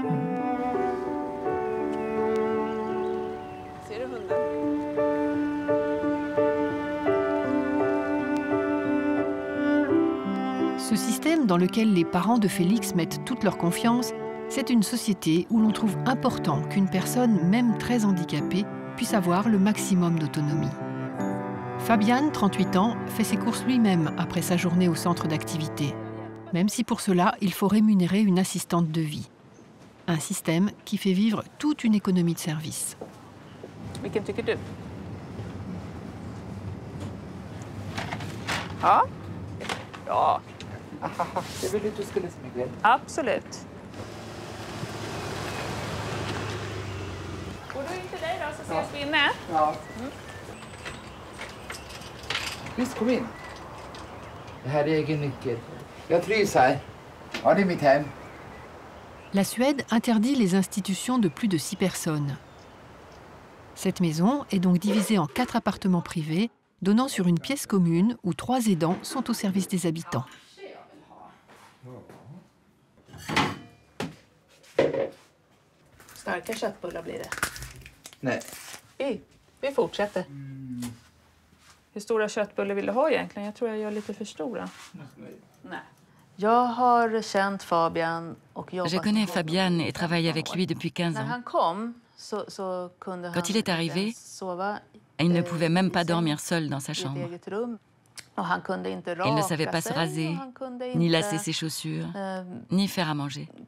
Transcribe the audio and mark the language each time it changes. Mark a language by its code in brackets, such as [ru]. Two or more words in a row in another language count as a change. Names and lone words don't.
[fr] Ce système dans lequel les parents de Félix mettent toute leur confiance, c'est une société où l'on trouve important qu'une personne, même très handicapée, puisse avoir le maximum d'autonomie. Fabian, 38 ans, fait ses courses lui-même après sa journée au centre d'activité, même si pour cela, il faut rémunérer une assistante de vie. Un système qui fait vivre toute une économie de service. [sv] Vilken tycker du? Ja. Ja. Det vill du skulle smyga. Absolut. Går du in till dig då så ses vi inne? Ja. Visst, kom in. Det här är egen nyckel. Jag trivs här. Ja, det är mitt hem. [fr] La Suède interdit les institutions de plus de 6 personnes. Cette maison est donc divisée en 4 appartements privés, donnant sur une pièce commune où 3 aidants sont au service des habitants. [sv] Starka köttbullar blir det. Nej. Vi fortsätter. Hur stora köttbullar vill du ha egentligen? Jag tror jag gör lite för stora. Nej. [fr] Je connais Fabian et travaille avec lui depuis 15 ans. Quand il est arrivé, il ne pouvait même pas dormir seul dans sa chambre. Il ne savait pas se raser, ni lasser ses chaussures, ni faire à manger.